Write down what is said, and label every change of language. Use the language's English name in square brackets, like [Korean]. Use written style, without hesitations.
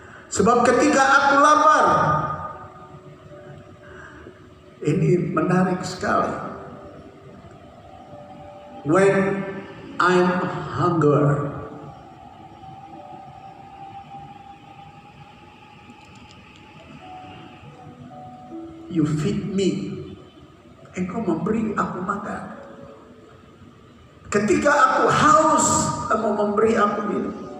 [Indonesian] Sebab ketika aku lapar, ini menarik sekali. [English] When I'm hungry, you feed me. [Indonesian] Engkau memberi aku makan. Ketika aku haus, kamu memberi aku minum.